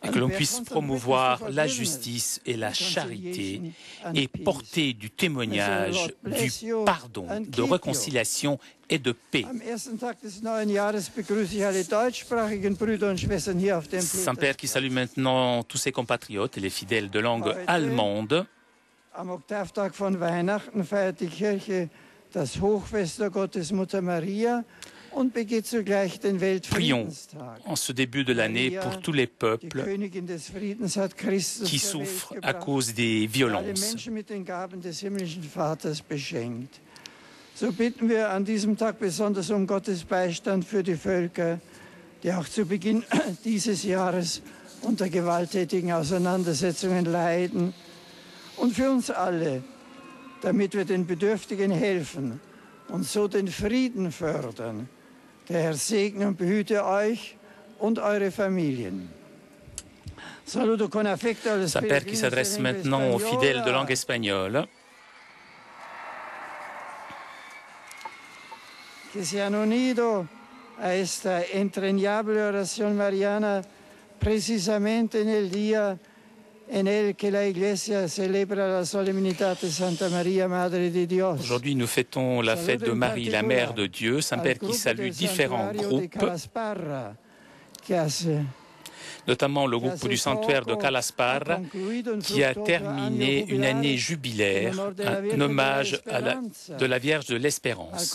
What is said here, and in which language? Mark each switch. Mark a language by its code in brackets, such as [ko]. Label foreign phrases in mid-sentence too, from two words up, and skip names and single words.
[fr] et que l'on puisse promouvoir la justice et la charité et porter du témoignage, du pardon, de réconciliation et de paix. Saint-Père qui salue maintenant tous ses compatriotes et les fidèles de langue allemande. [de] Am Oktavtag von Weihnachten feiert die Kirche das Hochfest der Gottesmutter Maria und begeht zugleich den Weltfriedenstag. [fr] En ce début de l'année pour tous les peuples qui souffrent à cause des violences. [de] Menschen mit den Gaben des himmlischen Vaters beschenkt. So bitten wir an diesem Tag besonders um Gottes Beistand für die Völker, die auch zu Beginn dieses Jahres unter gewalttätigen Auseinandersetzungen leiden. Und für uns alle, damit wir den Bedürftigen helfen und so den Frieden fördern. Der Herr segne und behüte euch und eure Familien. [fr] Saint-Père qui s'adresse maintenant aux fidèles de langue espagnole. [es] Que se han unido a esta entrañable oración mariana precisamente en el día en el que la Iglesia celebra la solemnidad de Santa María, Madre de Dios. [fr] Aujourd'hui, nous fêtons la fête de Marie, la Mère de Dieu. Saint-Père qui salue différents groupes, notamment le groupe du sanctuaire de Calasparra, qui a terminé une année jubilaire, un hommage de la Vierge de l'Espérance.